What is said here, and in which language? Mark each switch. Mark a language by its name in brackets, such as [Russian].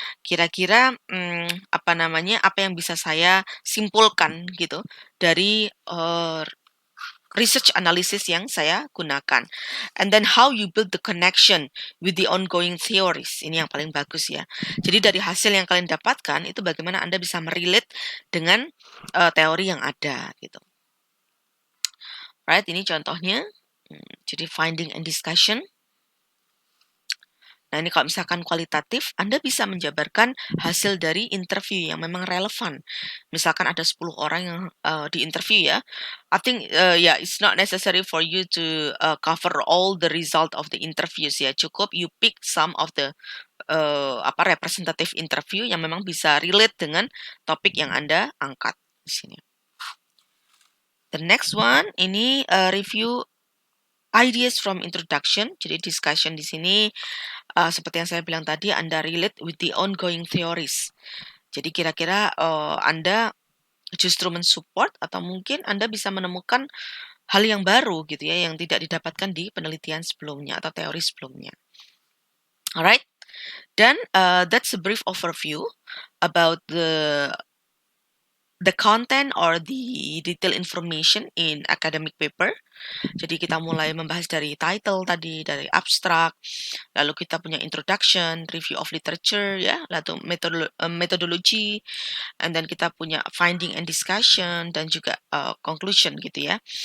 [Indonesian] Kira-kira apa yang bisa saya simpulkan gitu dari [English] research analysis [Indonesian] yang saya gunakan. [English] And then how you build the connection with the ongoing theories. [Indonesian] Ini yang paling bagus ya. Jadi dari hasil yang kalian dapatkan itu bagaimana Anda bisa merelate dengan teori yang ada gitu. Right, ini contohnya. Jadi [English] finding and discussion. [Indonesian] Nah, ini kalau misalkan kualitatif, Anda bisa menjabarkan hasil dari interview yang memang relevan. Misalkan ada 10 orang yang di interview ya. [English] I think it's not necessary for you to cover all the result of the interviews ya. [Indonesian] Cukup [English] you pick some of the representative interview [Indonesian] yang memang bisa relate dengan topik yang Anda angkat di sini. [English] The next one [Indonesian] ini [English] review ideas from introduction. [Indonesian] Jadi discussion di sini seperti yang saya bilang tadi, Anda [English] relate with the ongoing theories. [Indonesian] Jadi kira-kira Anda justru mensupport atau mungkin Anda bisa menemukan hal yang baru gitu ya yang tidak didapatkan di penelitian sebelumnya atau teori sebelumnya. [English] Alright, [Indonesian] dan [English] that's a brief overview about the content or the detailed information in academic paper. [Indonesian] Jadi kita mulai membahas dari title tadi, dari abstract, lalu kita punya introduction, review of literature ya, lalu methodology, [English] and then [Indonesian] kita punya finding and discussion dan juga conclusion gitu ya.